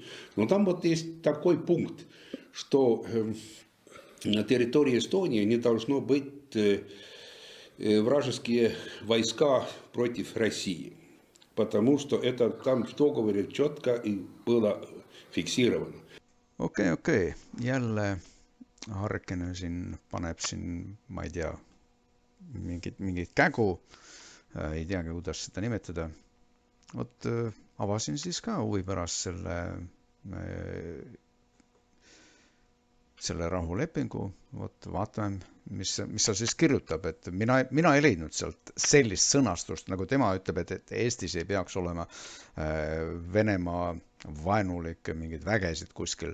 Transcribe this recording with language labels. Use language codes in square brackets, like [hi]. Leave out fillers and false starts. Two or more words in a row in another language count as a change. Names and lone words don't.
[ru] Но там вот есть такой пункт, что на территории Эстонии не должно быть вражеские войска против России, потому что это там в договоре четко и было фиксировано. [et] Okei. Jälle Harkene siin paneb siin, ma ei tea, mingit kägu, ei teagi, kuidas seda nimetada. Vot avasin siis ka huvi pärast selle rahulepingu, vot vaatame, mis sa siis kirjutab, et mina ei leidnud sealt sellist sõnastust, nagu tema ütleb, et Eestis ei peaks olema Venemaa vaenulikke mingeid vägesid kuskil.